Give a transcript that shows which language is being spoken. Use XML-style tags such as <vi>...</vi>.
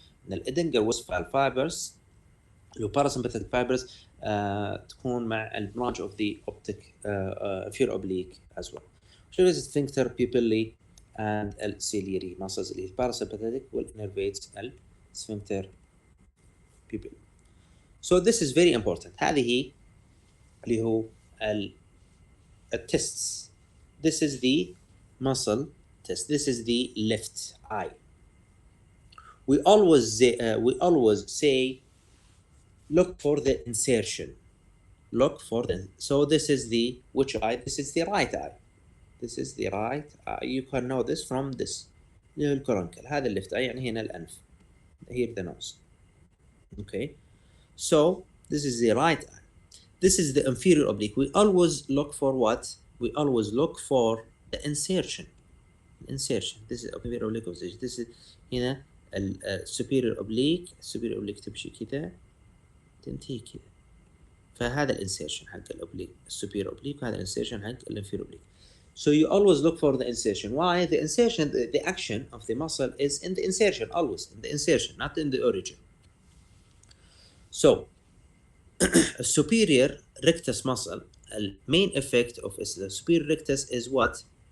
<en>The Edinger-Westphal fibers, the parasympathetic fibers,</en> <ar>تكون مع البرانش</ar> <en>of the optic inferior oblique as well. So this is sphincter pupillae and ciliary muscles</en> <ar>اللي</ar> <en>parasympathetic will innervate sphincter pupil. So this is very important.</en> <ar>هذه اللي هو الtests.</ar> <en>This is the muscle test. This is the left eye. We always say look for the insertion. Look for the. So this is the which eye? This is the right eye. This is the right eye. You can know this from this.</en> <ar>الكورنكل. هذا الليفت eye يعني هنا الأنف.</ar> <en>Here the nose. Okay. So this is the right eye. This is the inferior oblique. We always look for what? We always look for the insertion. Insertion. This is inferior oblique position. This is</en> <ar>هنا</ar> <en>superior oblique.</en> <ar>Superior oblique تمشي كذا تنتهي كذا. فهذا الانسيرشن حق الاوبليك السوبير اوبليك وهذا الانسيرشن حق الانفيريور اوبليك.</ar> <en>So you always look for the insertion. Why? The insertion, the action of the muscle is in the insertion, always in the insertion, not in the origin. So superior rectus muscle, the main effect of the superior rectus is what?</en>